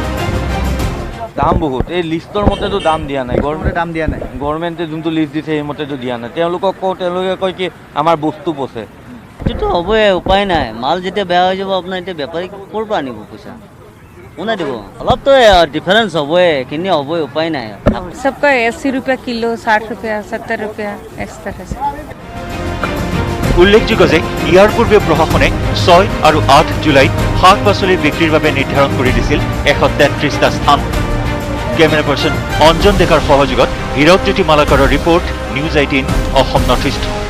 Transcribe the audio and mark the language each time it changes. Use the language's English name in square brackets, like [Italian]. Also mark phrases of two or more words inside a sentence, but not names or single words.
[Assamese] বহুত এই লিষ্টৰ মতেতো দাম দিয়া নাই গভৰ্ণমেণ্টে যোনটো লিষ্ট দিছে সেই মতেতো দিয়া নাই তেওঁলোকক তেওঁলোকে কয় কি আমাৰ বস্তু পচে এইটোতো হ'বই উপায় নাই মাল যেতিয়া বেয়া হৈ যাব আপোনাৰ এতিয়া বেপাৰী ক'ৰ পৰা আনিব পইচা কোনে দিব অলপতো ডিফাৰেঞ্চ হ'বই কিনি হ'বই উপায় নাই [Hindi] सबका 80 रुपया किलो 60 रुपया 70 रुपया इस तरह से [Assamese] উল্লেখযোগ্য যে ইয়াৰ পূৰ্বে প্ৰশাসনে 6 আৰু 8 জুলাইত শাক-পাচলি বিক্ৰীৰ বাবে নিৰ্ধাৰণ কৰি দিছিল 133টা স্থান [English] camera person [Assamese] অঞ্জন ডেকাৰ সহযোগত হীৰকজ্যোতি মালাকাৰৰ ৰিপৰ্ট নিউজ 18 অসম নৰ্থ ইষ্ট